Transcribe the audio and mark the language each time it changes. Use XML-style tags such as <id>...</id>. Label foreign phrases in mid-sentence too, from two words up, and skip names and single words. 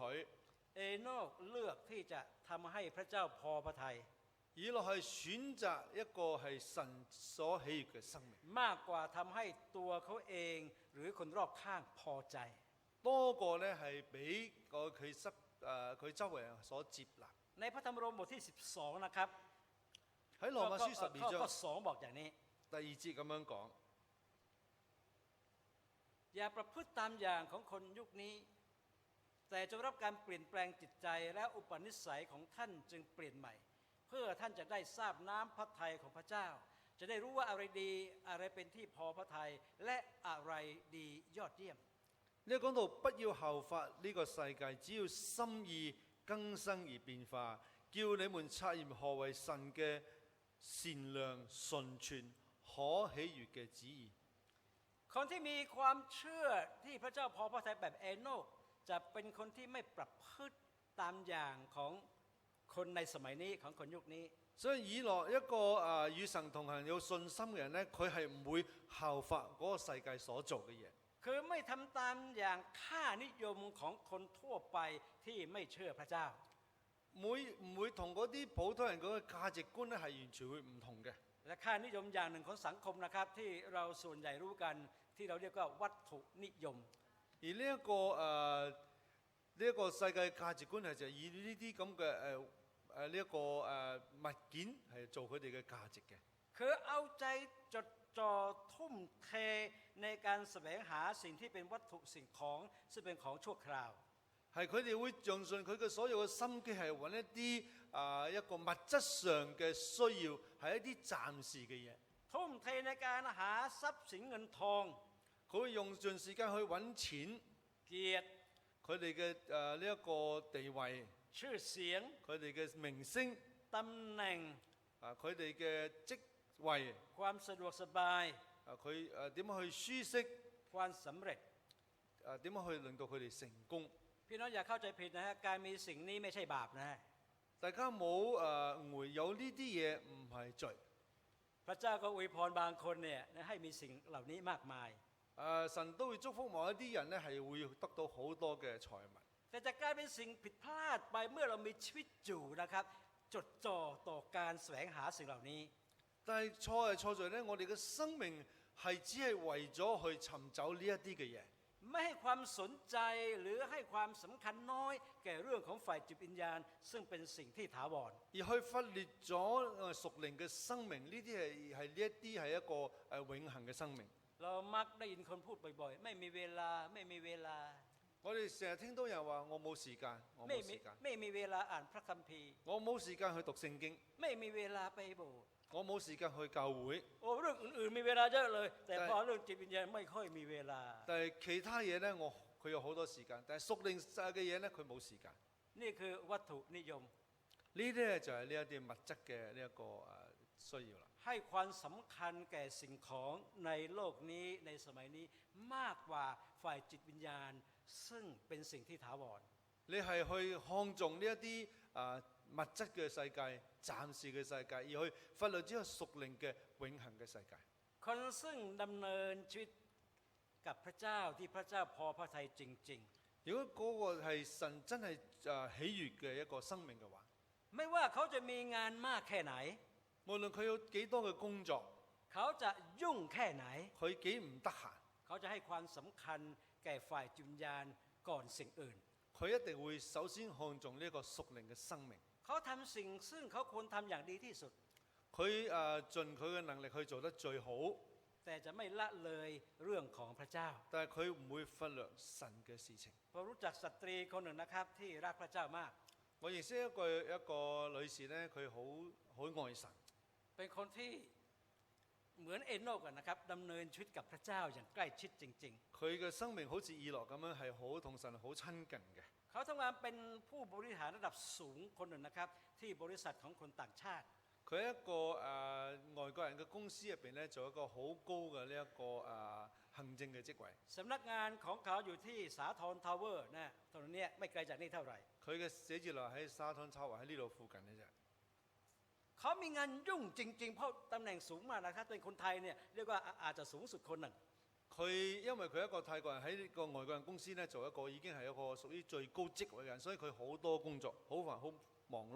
<th>เอโนกเลือกที่จะทำให้พระเจ้าพอพระทัย</th> <yue>以諾係選擇一個係神所喜悅嘅生命，</yue> <th>มากกว่าทำให้ตัวเขาเองหรือคนรอบข้างพอใจ</th> <yue>多過呢係俾佢周圍人所接納。</yue> <th>ในพระธรรมโรมบทที่12นะครับ</th> <yue>喺羅馬書12章</yue> <th>ข้อ2บอกอย่างนี้</th> <yue>第2節咁樣講，</yue> <th>อย่าประพฤติตามอย่างของคนยุคนี้แต่จงรับการเปลี่ยนแปลงจิตใจและอุปนิสัยของท่านจึงเปลี่ยนใหม่เพื่อท่านจะได้ทราบน้ำพระทัยของพระเจ้าจะได้รู้ว่าอะไรดีอะไรเป็นที่พอพระทัยและอะไรดียอดเยี่ยม</th> <yue>呢講到不要效法呢個世界，只要心意更新而變化，叫你們察驗何為神嘅善良、純全、可喜悅嘅旨意。</yue> <th>คนที่มีความเชื่อที่พระเจ้าพอพระทัยแบบเอโนกจะเป็นคนที่ไม่ประพฤติตามอย่างของคนในสมัยนี้ของคนยุคนี้</th> <yue>所以以諾一個與神同行有信心嘅人呢，佢係唔會效法嗰個世界所做嘅嘢。</yue> <th>คืคือไม่ทำตามอย่างค่านิยมของคนทั่วไปที่ไม่เชื่อพระเจ้า</th> <yue>唔會同嗰啲普通人嗰個價值觀咧係完全會唔同嘅。</yue> <th>และค่านิยมอย่างหนึ่งของสังคมนะครับที่เราส่วนใหญ่รู้กันที่เราเรียกว่าวัตถุนิยม</th> <yue>而呢一個世界價值觀係就以呢啲咁嘅呢一個物件係做佢哋嘅價值嘅。</yue> <th>คือเอาใจจดจ่อทุ่มเทในการแสวงหาสิ่งที่เป็นวัตถุสิ่งของซึ่งเป็นของชั่วคราว</th> <yue>係佢哋會盡盡佢嘅所有嘅心機係揾一啲一個物質上嘅需要，係一啲暫時嘅嘢。</yue> <th>ทุ่มเทในการหาทรัพย์สินเงินทอง</th> <yue>佢會用盡時間去揾錢，</yue> <th>เกียรติ</th> <yue>佢哋嘅呢一個地位，</yue> <th>ชื่อเสียง</th> <yue>佢哋嘅名聲，</yue> <th>ตำแหน่ง</th> <yue>佢哋嘅職位，</yue> <th>ความสะดวกสบาย</th> <yue>佢點樣去舒適，</yue> <th>ความสำเร็จ</th> <yue>點樣去令到佢哋成功。</yue> <th>พี่น้องอย่าเข้าใจผิดนะฮะการมีสิ่งนี้ไม่ใช่บาปนะ</th> <yue>大家冇誤會，有呢啲嘢唔係罪。</yue> <th>พระเจ้าก็อวยพรบางคนเนี่ยให้มีสิ่งเหล่านี้มากมาย</th> <yue>神都會祝福某一啲人咧，係會得到好多嘅財物。</yue> <th>แต่จะกลายเป็นสิ่งผิดพลาดไปเมื่อเรามีชีวิตอยู่นะครับจดจ่อต่อการแสวงหาสิ่งเหล่านี้</th> <yue>但係錯係錯在咧，我哋嘅生命係只係為咗去尋找呢一啲嘅嘢。</yue> <th>ไม่ให้ความสนใจหรือให้ความสำคัญน้อยแก่เรื่องของฝ่ายจิตวิญญาณซึ่งเป็นสิ่งที่ถาวร</th> <yue>而去忽略咗屬靈嘅生命，呢啲係呢一啲係一個永恆嘅生命。</yue> <th>เรามักได้ยินคนพูดบ่อยๆไม่มีเวลาไม่มีเวลา</th> <yue>我哋成日聽到人話我冇時間，我冇時間，</yue> <th>ไม่มีเวลาอ่านพระคัมภีร์</th> <yue>我冇時間去讀聖經，</yue> <th>ไม่มีเวลาไปโบสถ์</th> <yue>我冇時間去教會。</yue> <th>โอ้เรื่องอื่นๆมีเวลาเยอะเลยแต่พอเรื่องจิตวิญญาณไม่ค่อยมีเวลา</th> <yue>但係其他嘢咧，佢有好多時間，但係屬靈嘅嘢咧，佢冇時間。</yue> <th>นี่คือวัตถุนิยม</th> <yue>呢啲咧就係呢一啲物質嘅呢一個需要啦。</yue> <th>ให้ความสำคัญแก่สิ่งของในโลกนี้ในสมัยนี้มากกว่าฝ่ายจิตวิญญาณซึ่งเป็นสิ่งที่ถาวร</th> <yue>你係去看重呢一啲物質嘅世界、暫時嘅世界，而去忽略咗屬靈嘅永恆嘅世界。</yue> <th>คนซึ่งดำเนินชีวิตกับพระเจ้าที่พระเจ้าพอพระทัยจริง</th> <yue>如果嗰個係神真係喜悅嘅一個生命嘅話，</yue> <th>ๆไม่ว่าเขาจะมีงานมากแค่ไหน</th> <yue>無論佢有幾多嘅工作，</yue> <th>เขาจะยุ่งแค่ไหน</th> <yue>佢幾唔得閒，</yue> <th>เขาจะให้ความสำคัญแก่ฝ่ายจิตวิญญาณก่อนสิ่งอื่น</th> <yue>佢一定會首先看重呢一個屬靈嘅生命。</yue> <th>เขาทำสิ่งซึ่งเขาควรทำอย่างดีที่สุด</th> <yue>佢盡佢嘅能力去做得最好，</yue> <th>แต่จะไม่ละเลยเรื่องของพระเจ้า</th> <yue>但係佢唔會忽略神嘅事情。</yue> <th>ผมรู้จักสตรีคนหนึ่งนะครับที่รักพระเจ้ามาก</th> <yue>我認識一個女士咧，佢好愛神，</yue> <th>เป็นคนที่เหมือนเอโนกนะครับดำเนินชีวิตกับพระเจ้าอย่างใกล้ชิดจริง</th> <yue>佢嘅生命好似以諾咁樣係好同神好親近嘅。</yue> <th>ๆเขาทำงานเป็นผู้บริหารระดับสูงคนหนึ่งนะครับที่บริษัทของคนต่างชาติ</th> <yue>佢喺一個外國人嘅公司入邊咧，做一個好高嘅呢一個行政嘅職位。</yue> <th>สำนักงานของเขาอยู่ที่สาทรทาวเวอร์นะตรงนี้ไม่ไกลจากนี่เท่าไหร่</th> <yue>佢嘅寫字樓喺沙灘抄華喺呢度附近嘅啫。</yue> <th>เขามีงานยุ่งจริงๆเพราะตำแหน่งสูงมากนะครับเป็นคนไทยเนี่ยเรียกว่าอาจจะสูงสุดคนหนึ่ง</th> <yue>佢因為佢一個泰國人喺呢個外國人公司咧，做一個已經係一個屬於最高職位嘅人，所以佢好多工作，好煩好忙碌。</yue>